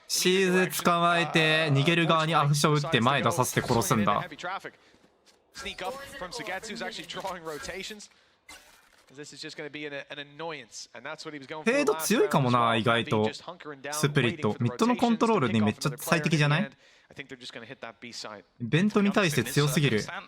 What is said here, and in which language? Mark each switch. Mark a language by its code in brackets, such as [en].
[ja] シーズ捕まえて逃げる側にアフション打って前出させて殺すんだ。 [en] Sneak up from Suygetsu is actually drawing rotations. This is just going to be an annoyance, and that's what he was going for. [ja] フェード強いかもな、意外と。スプリット。ミッドのコントロールにめっちゃ最適じゃない？ベントに対して強すぎる。